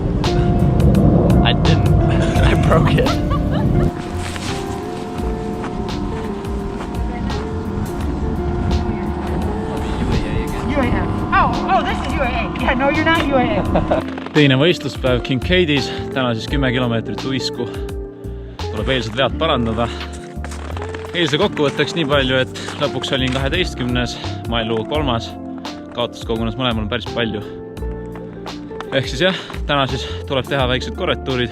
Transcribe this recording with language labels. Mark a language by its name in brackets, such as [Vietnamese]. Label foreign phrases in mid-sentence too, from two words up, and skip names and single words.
[English] I didn't. I broke it. Oh, this is UAA. Yeah, no, you're not UAA. [Estonian] Teine võistluspäev Kincaidis, täna siis 10 kilomeetrit uisku. Tuleb eilsed vead parandada. Eilse kokkuvõtteks nii palju, et lõpuks olin 12. Mailu 3. Kaotus kogunes mõlemal päris palju. Ehk siis jah, täna siis tuleb teha väiksed korrektuurid.